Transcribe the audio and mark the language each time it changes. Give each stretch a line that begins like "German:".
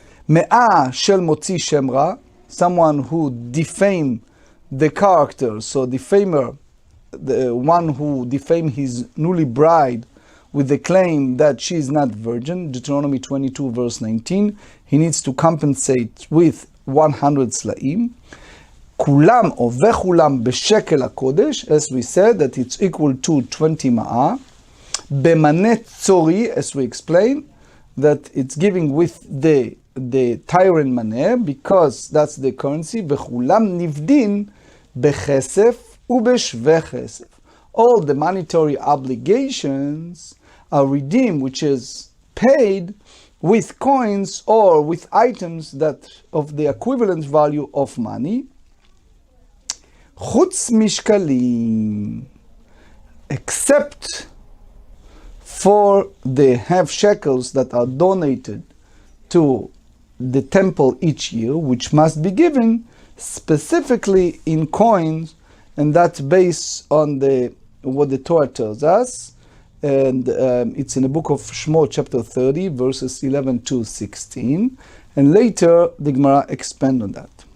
Hebrew: 100 של מוציא שם רע,
English: someone who defamed the character, so defamer, the one who defamed his newly bride with the claim that she is not virgin, Deuteronomy 22 verse 19, he needs to compensate with 100 סלעים.
Hebrew: כולם או וכולם בשקל הקודש,
English: as we said, that it's equal to 20 ma'ah. במנה צורי, as we explained, that it's giving with the tyrant maneh, because that's the currency.
Hebrew: וכולם נבדין בכסף ובשווה כסף.
English: All the monetary obligations are redeemed, which is paid with coins or with items that of the equivalent value of money.
Hebrew: חוץ משקלים,
English: except for the half shekels that are donated to the temple each year, which must be given specifically in coins, and that's based on what the Torah tells us, and it's in the book of Shemot, chapter 30, verses 11 to 16, and later the Gemara expand on that.